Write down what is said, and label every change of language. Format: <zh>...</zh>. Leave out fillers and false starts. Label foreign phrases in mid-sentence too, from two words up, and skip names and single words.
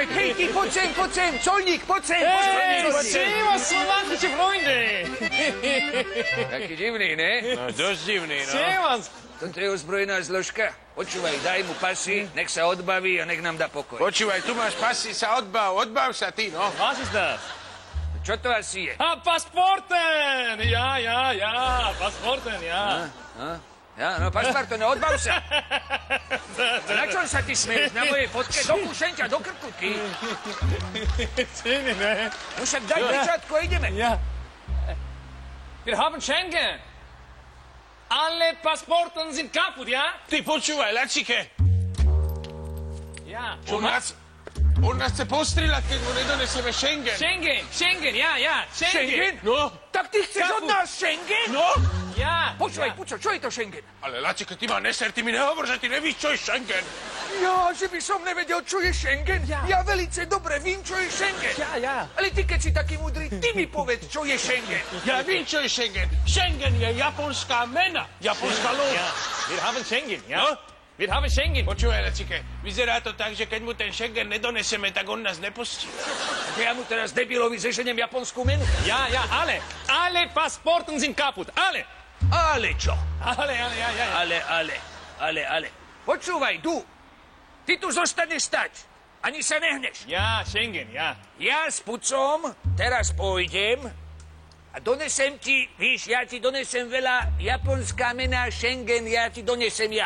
<sk>Hej, ty, poď sem, colník, poď sem. Servus, slovanské Freunde! Taký divný, ne? No dosť divný, no.</sk> <de>Servus!</de> <sk>Toto je ozbrojená zložka. Počúvaj, daj mu pasy, nech sa odbaví a nech nám dá pokoj. Počúvaj, tu máš pasy, sa odbav sa ty, no.</sk> <de>Was ist das?</de> <sk>Čo to asi je?</sk> <de>Pasporten! Ja, Pasporten, ja.</de> <sk>Ja, no, pašparto, no, odbav sa. Na čom sa ty smeješ? Na mojej fotke? Dokúšem ťa do krku, ty. Zini, ne? No však daj pečátko a ideme.</sk> <de>Ja. Wir haben Schengen. Alle Pasporten sind kaputt, ja?</de> <sk>Ty počúvaj, Lacike.</sk> <de>Ja.</de> <sk>On nás chce postrieľať, keď mu nedonesieme Schengen.</sk> <de>Schengen, ja.</de> <sk>Schengen? No. Tak ty chceš od nás Schengen? No.</sk> <de>Ja.</de> <sk>Počúvaj, Puco, čo je to Schengen? Ale Lacike, ty ma neser, ty mi nehovor, že ty nevíš, čo je Schengen. Ja, že by som nevedel, čo je Schengen? Ja velice dobre vím, čo je Schengen.</sk> <de>Ja.</de> <sk>Ale ty, keď si taký múdry, ty mi povedz, čo je Schengen. Ja vím, čo je Schengen. Schengen je japonská mena. Japonská loď.</sk> <de>Ja. Wir haben Schengen, ja?</de> <sk>No?</sk> <de>Wir haben Schengen.</de> <sk>Počúvaj, Lacike, vyzerá to tak, že keď mu ten Schengen nedonesieme, tak on nás nepustí. Ja mu teraz debilovi zeženiem japonskú menu.</sk> <de>Ja, alle Pasporten sind kaputt, alle.</de> <sk>Ale čo?</sk> <de>Ja.</de> <sk>Ale. Počúvaj, ty tu zostaneš stať. Ani sa nehneš.</sk> <de>Ja, Schengen, ja.</de> <sk>Ja s Pucom teraz pôjdem a donesem ti, víš, ja ti donesem veľa japonská mena Schengen, ja ti donesem ja.</sk>